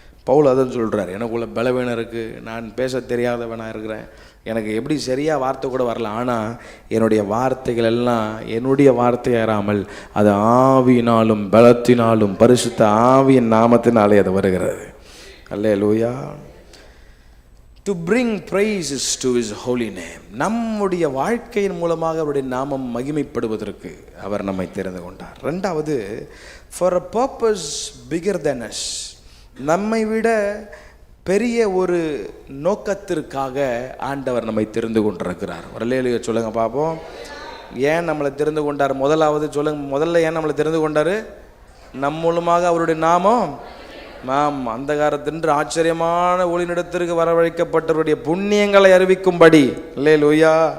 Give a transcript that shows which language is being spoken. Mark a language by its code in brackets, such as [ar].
[ta] பவுல் அதான் சொல்கிறார், எனக்குள்ள பலவீனம் இருக்குது, நான் பேச தெரியாதவனாக இருக்கிறேன், எனக்கு எப்படி சரியாக வார்த்தை கூட வரல, ஆனால் என்னுடைய வார்த்தைகள் எல்லாம் என்னுடைய வார்த்தையாராமல் அது ஆவியினாலும் பலத்தினாலும் பரிசுத்த ஆவியின் நாமத்தினாலே அது வருகிறது. அல்லேலூயா. [en] To bring praises to his holy name. [ta] நம்முடைய வாழ்க்கையின் மூலமாக அவருடைய நாமம் மகிமைப்படுவதற்கு அவர் நம்மை தெரிந்து கொண்டார். [en] 2வது, for a purpose bigger than us. [ta] நம்மை விட பெரிய ஒரு நோக்கத்திற்காக ஆண்டவர் நம்மை தெரிந்து கொண்டிருக்கிறார். அல்லேலூயா சொல்லுங்க பாப்போம். ஏன் நம்மளை தெரிந்து கொண்டார்? முதலாவது சொல்லுங்க, முதல்ல ஏன் நம்மளை தெரிந்து கொண்டார்? நம் மூலமாக அவருடைய நாமம் நாம் அந்தகாரத்தின்று ஆச்சரியமான ஒளிநிடத்திற்கு வரவழைக்கப்பட்டவருடைய புண்ணியங்களை அறிவிக்கும்படி. அல்லேலூயா.